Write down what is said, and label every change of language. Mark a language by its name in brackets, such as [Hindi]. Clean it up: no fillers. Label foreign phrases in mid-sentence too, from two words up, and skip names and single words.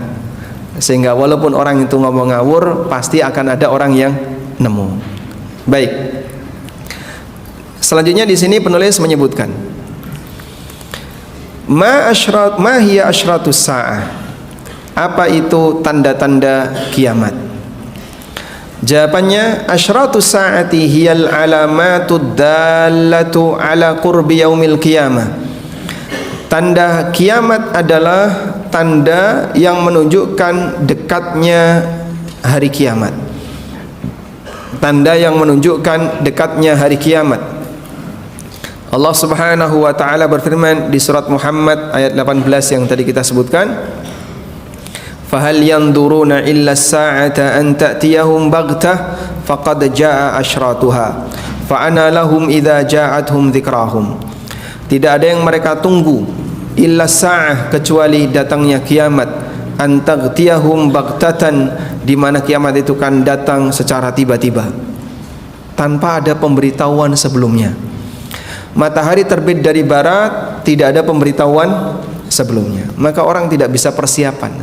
[Indonesian] Sehingga walaupun orang itu ngomong ngawur, pasti akan ada orang yang nemu. Baik. Selanjutnya di sini penulis menyebutkan, [Arabic] ما هي أشراط الساعة. [Indonesian] Apa itu tanda-tanda kiamat? Jawabannya, [Arabic] أشراط الساعة هي العلامات الدالة على قرب يوم القيامة. [Indonesian] Tanda kiamat adalah tanda yang menunjukkan dekatnya hari kiamat. tanda yang menunjukkan dekatnya hari kiamat. Allah Subhanahu wa taala berfirman di surat Muhammad ayat 18 yang tadi kita sebutkan, [Arabic] "فهل ينظرون إلا الساعة أن تأتيهم بغتة فقد جاء أشراطها فأنى لهم إذا جاءتهم ذكراهم." [Indonesian] Tidak ada yang mereka tunggu [Arabic] إلا ساعة, [Indonesian] kecuali datangnya kiamat, [Arabic] أن تأتيهم بغتة, [Indonesian] di mana kiamat itu kan datang secara tiba-tiba tanpa ada pemberitahuan sebelumnya. Matahari terbit dari barat, tidak ada pemberitahuan sebelumnya, maka orang tidak bisa persiapan.